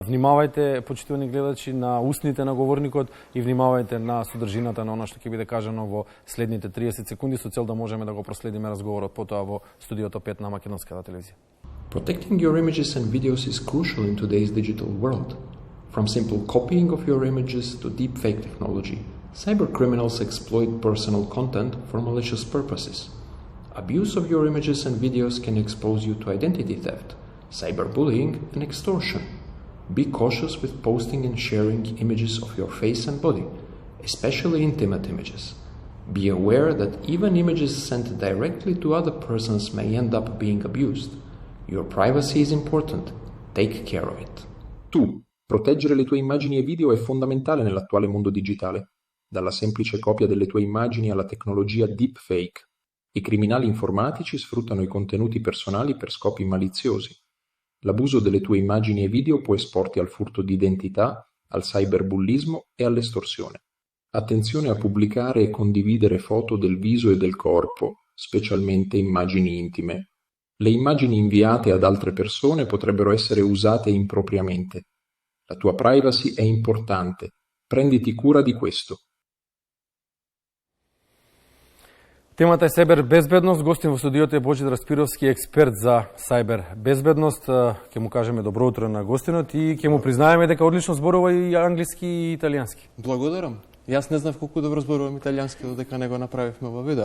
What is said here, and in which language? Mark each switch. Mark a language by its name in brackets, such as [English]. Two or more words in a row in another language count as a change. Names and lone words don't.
[Macedonian] Внимавајте, почитувани гледачи, на устните на говорникот и внимавајте на содржината на она што ќе биде кажано во следните 30 секунди со цел да можеме да го проследиме разговорот потоа во студиото 5 на Македонската телевизија. [English] Protecting your images and videos is crucial in today's digital world. From simple copying of your images to deepfake technology, cybercriminals exploit personal content for malicious purposes. Abuse of your images and videos can expose you to identity theft, cyberbullying, and extortion. Be cautious with posting and sharing images of your face and body, especially intimate images. Be aware that even images sent directly to other persons may end up being abused. Your privacy is important. Take care of it. [Italian] Proteggere le tue immagini e video è fondamentale nell'attuale mondo digitale. Dalla semplice copia delle tue immagini alla tecnologia deepfake. I criminali informatici sfruttano i contenuti personali per scopi maliziosi. L'abuso delle tue immagini e video può esporti al furto di identità, al cyberbullismo e all'estorsione. Attenzione a pubblicare e condividere foto del viso e del corpo, specialmente immagini intime. Le immagini inviate ad altre persone potrebbero essere usate impropriamente. La tua privacy è importante. Prenditi cura di questo. [Macedonian] Темата е Сайбер безбедност. Гостин во студиото е Божидар Спировски, експерт за сайбер безбедност. Ќе му кажеме добро утро на гостинот и ќе му признаеме дека одлично зборува и англиски и италијански. Благодарам. Јас не знав колку добро зборувам италијански, додека не го направивме во видео.